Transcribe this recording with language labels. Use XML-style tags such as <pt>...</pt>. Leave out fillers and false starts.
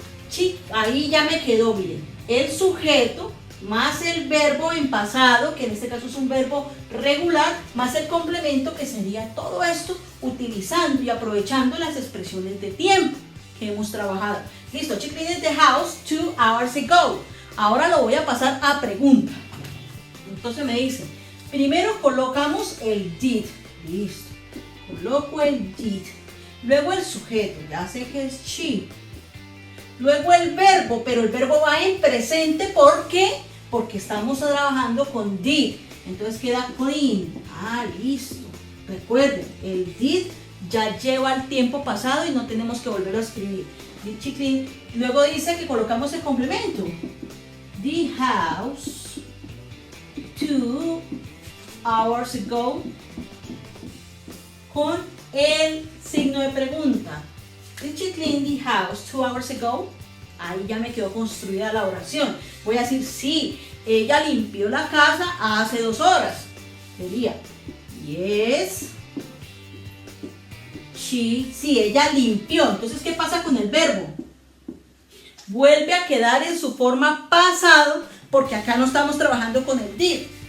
<es>Sí, ahí ya me quedó, miren. El sujeto más el verbo en pasado, que en este caso es un verbo regular, más el complemento, que sería todo esto utilizando y aprovechando las expresiones de tiempo que hemos trabajado.</es> <en>Listo, she cleaned the house 2 hours ago.</en> <es>Ahora lo voy a pasar a pregunta. Entonces me dice, primero colocamos el did. Listo. Coloco el did. Luego el sujeto, ya sé que es she. Luego el verbo, pero el verbo va en presente, ¿por qué? Porque estamos trabajando con did. Entonces queda clean. Ah, listo. Recuerden, el did ya lleva el tiempo pasado y no tenemos que volverlo a escribir.</es> <en>Did she clean?</en> <es>Luego dice que colocamos el complemento.</es> <en>The house 2 hours ago,</en> <es>con el signo de pregunta.</es> <en>Did she clean the house 2 hours ago?</en> <es>Ahí ya me quedó construida la oración. Voy a decir, sí, ella limpió la casa hace 2 horas. Sería,</es> <en>yes, she,</en> <es>sí, ella limpió. Entonces, ¿qué pasa con el verbo? Vuelve a quedar en su forma pasado, porque acá no estamos trabajando con el did.</es>